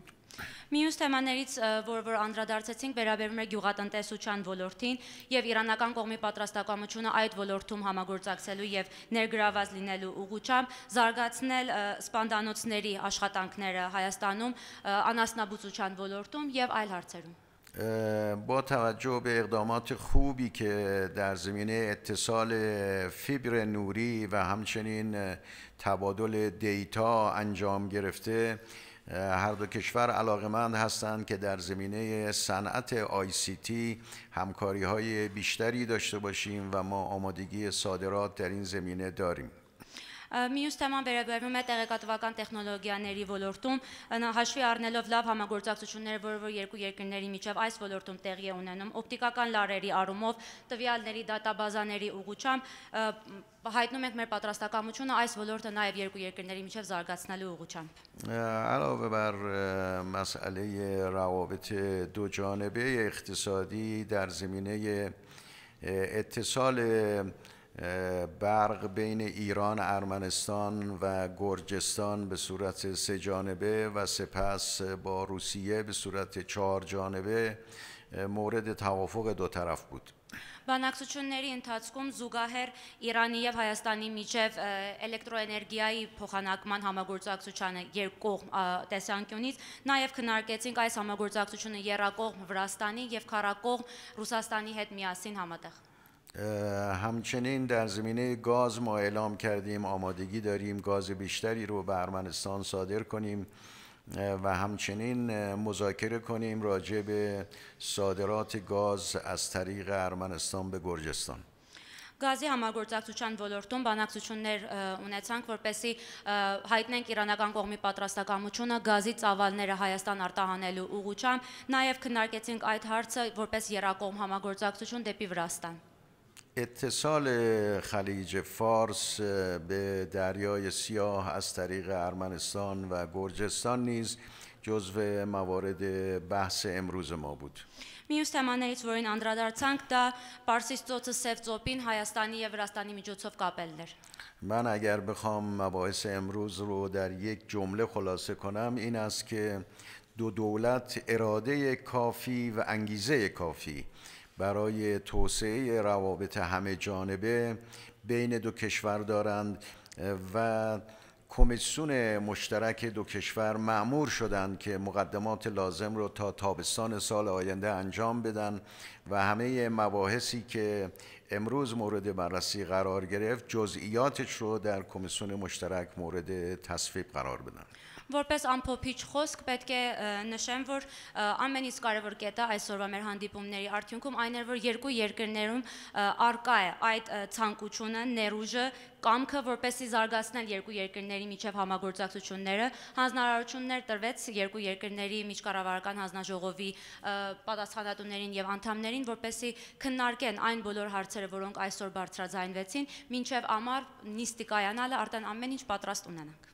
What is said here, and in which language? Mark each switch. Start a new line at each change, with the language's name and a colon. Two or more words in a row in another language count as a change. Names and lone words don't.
Armenian: Մյուս թեմաներից, որ անդրադարձեցինք, վերաբերում է գյուղատնտեսության ոլորտին եւ իրանական կողմի պատրաստակամությունը այդ ոլորտում համագործակցելու եւ ներգրաված լինելու ուղղությամբ զարգացնել սպանդանոցների աշխատանքները Հայաստանում, անասնաբուծության ոլորտում եւ այլ հարցերում.
Persian: با توجه به اقدامات خوبی که در زمینه اتصال فیبر نوری و همچنین تبادل دیتا انجام گرفته، هر دو کشور علاقمند هستند که در زمینه صنعت ICT همکاری‌های بیشتری داشته باشیم و ما آمادگی صادرات در این زمینه داریم.
Armenian: Մյուս թեման վերաբերում է տեղեկատվական տեխնոլոգիաների ոլորտում, հաշվի առնելով լավ համագործակցությունները, որ երկու երկրների միջև այս ոլորտում տեղի է ունենում, օպտիկական լարերի առումով, տվյալների դատաբազաների ուղղությամբ հայտնում ենք մեր պատրաստակամությունը այս ոլորտը նաև երկու երկրների միջև զարգացնելու ուղղությամբ.
Persian: علاوه بر مسئله روابط دو جانبه اقتصادی در زمینه اتصال برق بین ایران، ارمنستان و گرجستان به صورت سه جانبه و سپس با روسیه به صورت چهار جانبه مورد توافق دو طرف بود.
Armenian: Բանակցությունների ընթացքում զուգահեռ Իրանի եւ Հայաստանի միջև էլեկտրոէներգիայի փոխանակման համագործակցությանը երկկողմ տեսանկյունից նաեւ քննարկեցինք այս համագործակցությունը եռակողմ Վրաստանի եւ քառակողմ Ռուսաստանի հետ միասին համատեղ.
Persian: همچنین در زمینه گاز ما اعلام کردیم آمادگی داریم گاز بیشتری رو به ارمنستان صادر کنیم و همچنین مذاکره کنیم راجع به صادرات گاز از طریق ارمنستان به گرجستان.
Armenian: Գազի համագործակցության ոլորտում բանակցություններ ունեցանք, որպեսզի հայտնենք իրանական կողմի պատրաստակամությունը գազի ծավալները Հայաստան արտահանելու ուղղությամբ, նաև քննարկեցինք այդ հարցը որպես եռակողմ համագործակցություն դեպի Վրաստան.
Persian: اتصال خلیج فارس به دریای سیاه از طریق ارمنستان و گرجستان نیز جزو موارد بحث امروز ما بود.
Armenian: Մյուս թեմաներից, որին անդրադարձանք, դա Պարսից ծոցը Սև ծոպին Հայաստանի եւ Վրաստանի միջոցով կապելն էր.
Persian: من اگر بخوام مباحث امروز رو در یک جمله خلاصه کنم این است که دو دولت اراده کافی و انگیزه کافی برای توسعه روابط همه جانبه بین دو کشور دارند و کمیسیون مشترک دو کشور مأمور شدند که مقدمات لازم رو تا تابستان سال آینده انجام بدن و همه مباحثی که امروز مورد بررسی قرار گرفت جزئیاتش رو در کمیسیون مشترک مورد تصویب قرار بدن.
Armenian: Որպես ամփոփիչ խոսք պետք է նշեմ, որ ամեն իսկ կարևոր կետը այսօրվա մեր հանդիպումների արդյունքում այն էր, որ երկու երկրներում արկա է այդ ցանկությունը, ներուժը, կամքը, որպեսզի զարգացնել երկու երկրների միջև համագործակցությունները, հանձնարարություններ տրվեց երկու երկրների միջկառավարական հանձնաժողովի պատասխանատուներին եւ անդամներին, որպեսզի քննարկեն այն բոլոր հարցերը, որոնք այսօր բարձրաձայնվեցին, մինչեւ ամառ նիստի կայանալը արդեն ամեն ինչ պատրաստ ունենանք.